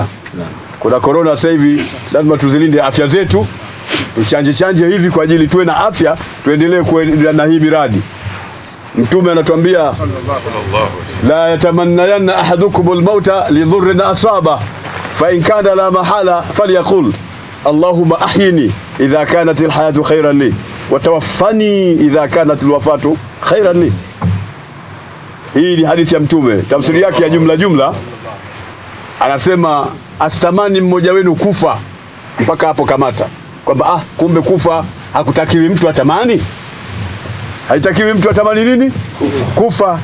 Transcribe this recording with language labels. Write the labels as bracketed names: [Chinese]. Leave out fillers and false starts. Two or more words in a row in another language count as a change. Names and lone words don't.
[Swahili] Kuna corona sasa hivi, lazima tuzilinde afya zetu. Tuchanje hivi kwa ajili tuwe na afya, tuendelee kuendelea na hii miradi. Mtume anatuambia [Arabic] لا يتمنين أحدكم الموت لضر أصابه فإن كان لا محالة فليقل اللهم أحيني إذا كانت الحياة خيرا لي وتوفني إذا كانت الوفاة خيرا لي. [Swahili] Hii ni hadithi ya Mtume. Tafsiri yake ya jumla anasema asitamani mmoja wenu kufa mpaka hapo kamata. Kwamba kumbe kufa hakutakiwi mtu atamani. Haitakiwi mtu atamani nini? Kufa.